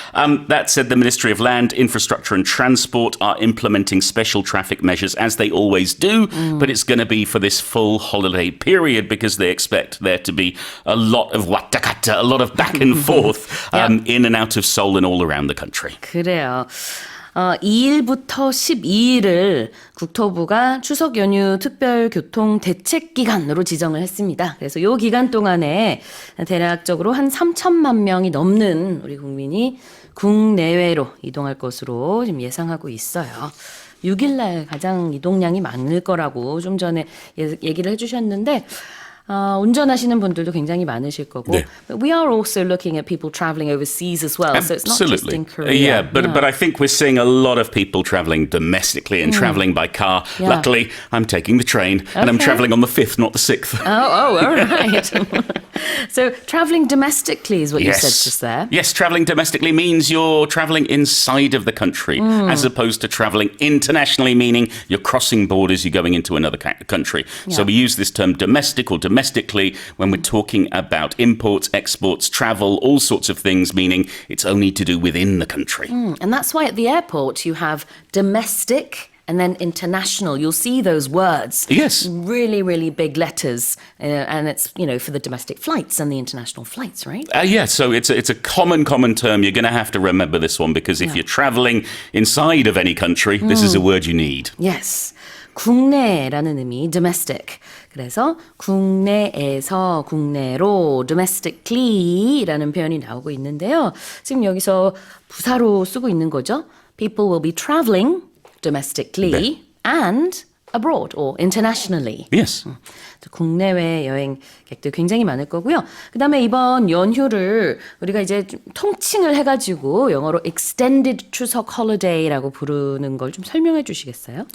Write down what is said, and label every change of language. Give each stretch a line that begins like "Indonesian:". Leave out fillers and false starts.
English: That said, the Ministry of Land, Infrastructure and Transport are implementing special traffic measures as they always do, but it's going to be for this full holiday period because they expect there to be a lot of
Korean: 왔다갔다,
English: a lot of back and forth in and out of Seoul and all around the country.
Korean: 그래요. 2일부터 12일을 국토부가 추석 연휴 특별 교통 대책 기간으로 지정을 했습니다. 그래서 이 기간 동안에 대략적으로 한 3천만 명이 넘는 우리 국민이 국내외로 이동할 것으로 지금 예상하고 있어요. 6일날 가장 이동량이 많을 거라고 좀 전에 얘기를 해주셨는데 운전하시는 분들도 굉장히 많으실 거고. 네.
English: But we are also looking at people traveling overseas as well. So it's not just in Korea. Yeah, but I think we're seeing a lot of people traveling domestically and traveling by car. Yeah. Luckily, I'm taking the train and I'm traveling on the 5th, not the 6th. Oh, all right. So traveling domestically is what you said just there. Yes, traveling domestically means you're traveling inside of the country as opposed to traveling internationally, meaning you're crossing borders, you're going into another country. So we use this term domestic or domestically when we're talking about imports, exports, travel, all sorts of things, meaning it's only to do within the country. And that's why at the airport you have domestic and then international. You'll see those words. Yes. Really, really big letters. And it's, for the domestic flights and the international flights, right? Yeah, so it's a common term. You're going to have to remember this one because if you're traveling inside of any country, this is a word you need. Yes.
Korean: 국내라는 의미, domestic. 그래서 국내에서 국내로 domestically라는 표현이 나오고 있는데요. 지금 여기서 부사로 쓰고 있는 거죠.
English: People will be traveling domestically and abroad or internationally. Yes.
Korean: 국내외 여행객들 굉장히 많을 거고요. 그다음에 이번 연휴를 우리가 이제 좀 통칭을 해가지고 영어로 extended 추석 holiday라고 부르는 걸 좀 설명해 주시겠어요?